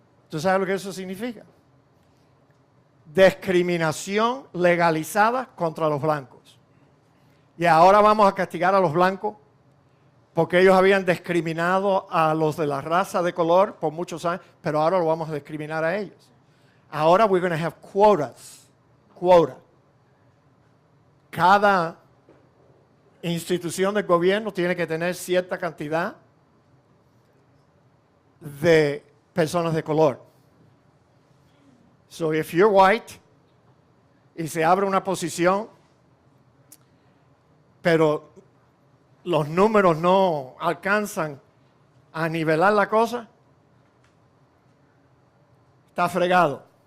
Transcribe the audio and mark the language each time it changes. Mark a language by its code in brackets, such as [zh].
[es] ¿Tú sabes lo que eso significa? Discriminación legalizada contra los blancos. Y ahora vamos a castigar a los blancos porque ellos habían discriminado a los de la raza de color por muchos años, pero ahora lo vamos a discriminar a ellos. Ahora [en] we're going to have quotas. Quota. [es] Cada institución del gobierno tiene que tener cierta cantidad de personas de color. [en] So if you're white [es] y se abre una posición, pero los números no alcanzan a nivelar la cosa, está fregado.